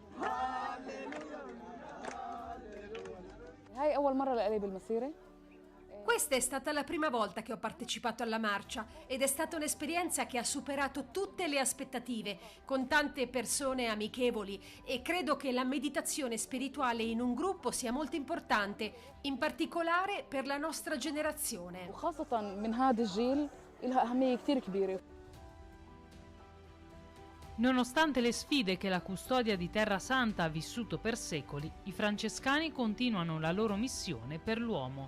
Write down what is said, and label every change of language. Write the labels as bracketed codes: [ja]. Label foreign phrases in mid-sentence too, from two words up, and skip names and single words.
[ar] هاي أول مرة لإلي بالمسيرة [it] Questa è stata la prima volta che ho partecipato alla marcia ed è stata un'esperienza che ha superato tutte le aspettative, con tante persone amichevoli, e credo che la meditazione spirituale in un gruppo sia molto importante, in particolare per la nostra generazione. [ar] وخاصة من هذا الجيل لها أهمية كتير كبيرة. [it] Nonostante le sfide che la custodia di Terra Santa ha vissuto per secoli, i francescani continuano la loro missione per l'uomo.